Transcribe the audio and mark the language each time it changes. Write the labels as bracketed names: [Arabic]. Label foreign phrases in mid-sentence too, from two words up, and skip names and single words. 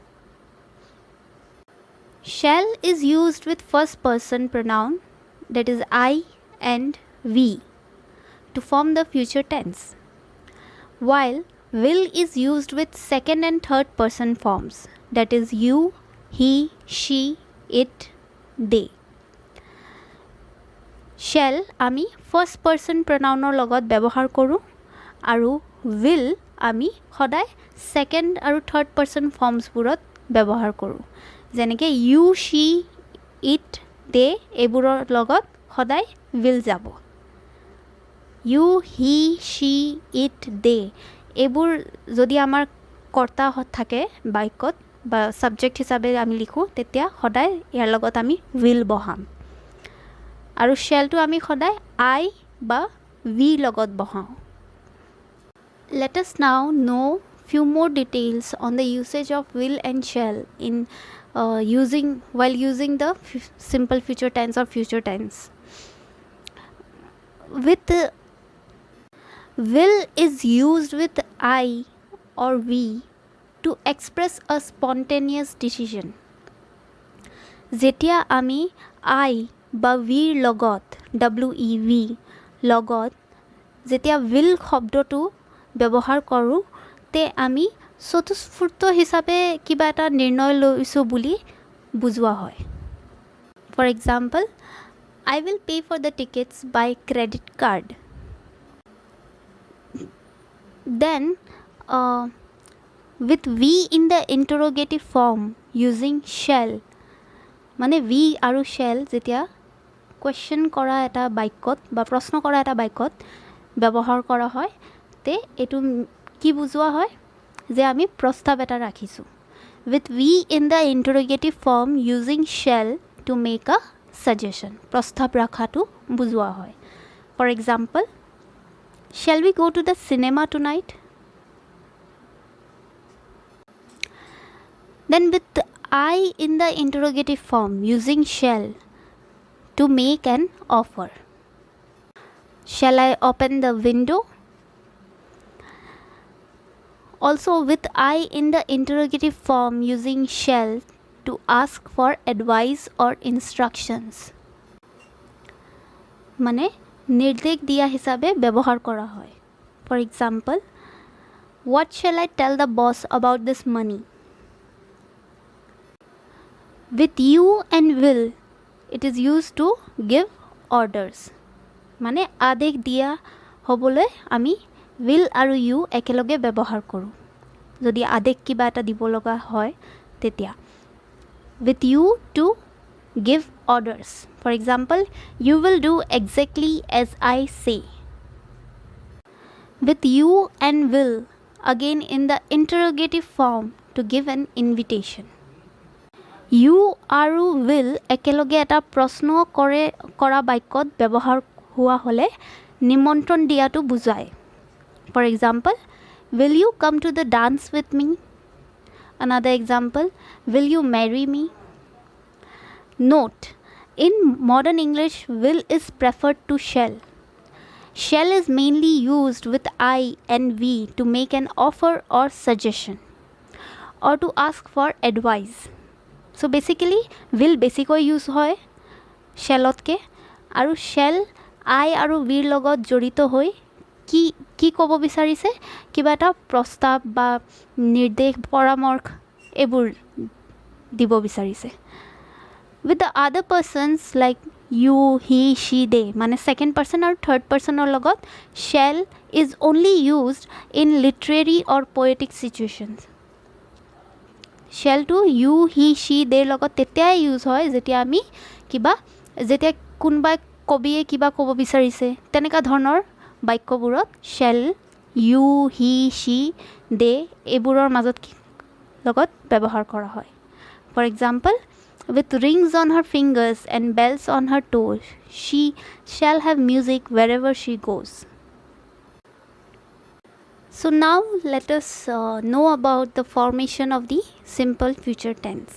[English] Shall is used with first person pronoun that is I and we to form the future tense, while will is used with second and third person forms that is you, he, she, it, they. [Assamese] Shall আমি [English] first person pronoun [Assamese] লগত ব্যৱহাৰ কৰোঁ আৰু will আমি সদায় ছেকেণ্ড আৰু [English] third person forms [Assamese] ব্যৱহাৰ কৰোঁ যেনেকৈ ইউ [English] she it they [Assamese] এইবোৰৰ লগত সদায় will যাব [English] you he she it they [Assamese] এইবোৰ যদি আমাৰ কৰ্তা থাকে বাক্যত বা ছাবজেক্ট হিচাপে আমি লিখোঁ তেতিয়া সদায় ইয়াৰ লগত আমি will বহাম আৰু শ্বেলটো আমি সদায় আই বা ভি লগত বহাওঁ [English] Let us now know few more details on the usage of will and shall in while using the simple future tense or future tense. With will is used with I or we to express a spontaneous decision. [Assamese] যেতিয়া আমি I বা ভিৰ লগত WEV লগত যেতিয়া will শব্দটো ব্যৱহাৰ কৰোঁ তে আমি স্বতঃস্ফূৰ্ত হিচাপে কিবা এটা নিৰ্ণয় লৈছোঁ বুলি বুজোৱা হয় [English] for example I will pay for the tickets by credit card. Then with we in the interrogative form using shall [Assamese] মানে we আৰু shall যেতিয়া কুৱেশ্যন কৰা এটা বাক্যত বা প্ৰশ্ন কৰা এটা বাক্যত ব্যৱহাৰ কৰা হয় তে এইটো কি বুজোৱা হয় যে আমি প্ৰস্তাৱ এটা ৰাখিছোঁ [English] with we in the interrogative form using shall to make a suggestion [Assamese] প্ৰস্তাৱ ৰাখাটো বুজোৱা হয় [English] for example shall we go to the cinema tonight then with I in the interrogative form using shall to make an offer shall I open the window also with I in the interrogative form using shall to ask for advice or instructions [Assamese] মানে নির্দেশ দিয়া হিসাবে ব্যবহার করা হয়। [English] For example, what shall I tell the boss about this money? with you and will it is use to give orders. [Assamese] মানে আদেশ দিয়া হ'বলৈ আমি উইল আৰু ইউ একেলগে ব্যৱহাৰ কৰোঁ যদি আদেশ কিবা এটা দিব লগা হয় তেতিয়া। [English] with you to give orders. For example, you will do exactly as I say. With you and will, again in the interrogative form to give an invitation. [Assamese] You আৰু will একেলগে এটা প্ৰশ্ন কৰা বাক্যত ব্যৱহাৰ হয় হ'লে নিমন্ত্ৰণ দিয়াটো বুজায়. [English] For example, will you come to the dance with me? Another example, will you marry me? Note, in modern English, will is preferred to shall. Shall is mainly used with I and we to make an offer or suggestion or to ask for advice. So basically, [Assamese] will বেছিকৈ use হয় shallতকে আৰু shall I আৰু we লগত জড়িত হৈ কি ক'ব বিচাৰিছে কিবা এটা প্ৰস্তাৱ বা নিৰ্দেশ পৰামৰ্শ এইবোৰ দিব বিচাৰিছে। [English] With the other persons like you, he, she, they, মানে second person or third person logot shall is only used in literary or poetic situations. Shall to you, he, she, they [Assamese] logot তেতিয়াই use হয় যেতিয়া কোনোবাই কবিয়ে কিবা ক'ব বিচাৰিছে তেনেকা ধৰণৰ বাক্যবোৰত [English] shall, you, he, she, they [Assamese] এইবোৰৰ মাজত লগত ব্যৱহাৰ কৰা হয়। [English] For example, with rings on her fingers and bells on her toes, she shall have music wherever she goes. So now let us know about the formation of the simple future tense.